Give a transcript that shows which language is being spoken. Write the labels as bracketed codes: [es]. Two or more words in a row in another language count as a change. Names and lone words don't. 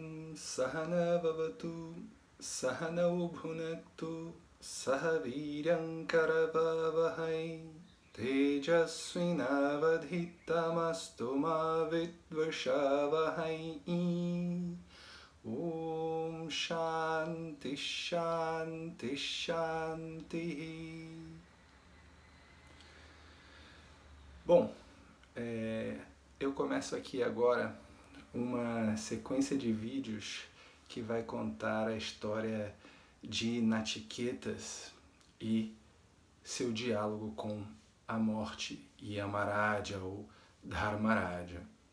[sa] सह नाववतु सह नौ भुनक्तु सहवीर्यं करवावहै तेजस्विनावधीतमस्तु मा विद्विषावहै. ॐ शान्ति शान्ति शान्ति. [pt] Bom, eu começo aqui agora uma sequência de vídeos que vai contar a história de Nachiketas e seu diálogo com a morte, Yamaraja ou Dharmaraja.